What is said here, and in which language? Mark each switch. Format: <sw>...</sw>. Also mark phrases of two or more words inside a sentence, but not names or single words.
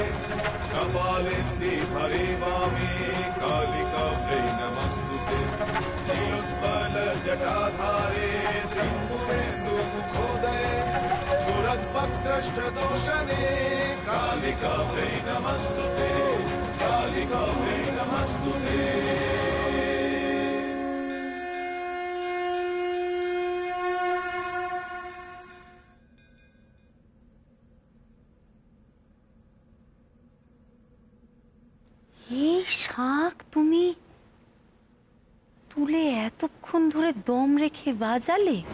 <sa>कपालेन्दि भरे वामे कालिकायै नमस्तुते नीलोत्पल जटाधारे सिंहूरेन्दुमुखोदये सुरद्भक्त्रष्टदोषणे कालिकायै नमस्तुते कालिकायै नमस्तुते।</sa> <bn>এই শাঁখ তুমি তুলে এতক্ষণ ধরে দম রেখে বাজালে?</bn>